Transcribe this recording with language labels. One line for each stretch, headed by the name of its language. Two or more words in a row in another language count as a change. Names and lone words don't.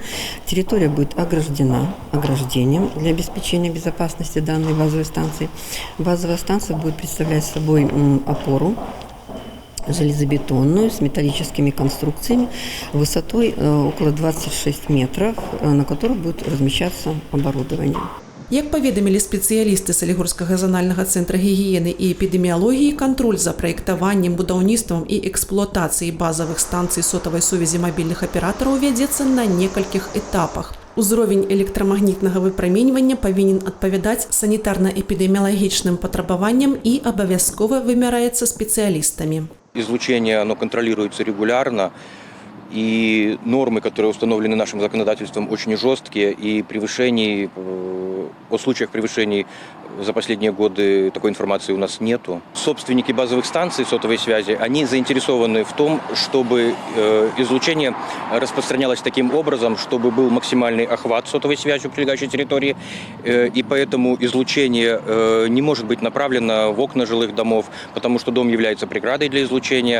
Russian: Территория будет ограждена ограждением для обеспечения безопасности данной базовой станции. Базовая станция будет представлять собой опору железобетонную с металлическими конструкциями высотой около 26 метров, на которых будет размещаться оборудование.
Belarusian: Як паведамілі спецыялісты Салігорскага занальнага цэнтра гігіены і эпідэміялогіі, кантроль за праектаваннем, будаўніцтвам і эксплуатацыяй базавых станцый сотавай сувязі мабільных аператараў вядзецца на некалькіх этапах. Узровень электрамагнітнага выпраменьвання павінен адпавядаць санітарна-эпідэміялагічным патрабаванням і абавязкова вымяраецца спецыялістамі.
Russian: Излучение, оно контролируется регулярно, и нормы, которые установлены нашим законодательством, очень жесткие, и о случаях превышений за последние годы такой информации у нас нету. Собственники базовых станций сотовой связи, они заинтересованы в том, чтобы излучение распространялось таким образом, чтобы был максимальный охват сотовой связью прилегающей территории, и поэтому излучение не может быть направлено в окна жилых домов, потому что дом является преградой для излучения.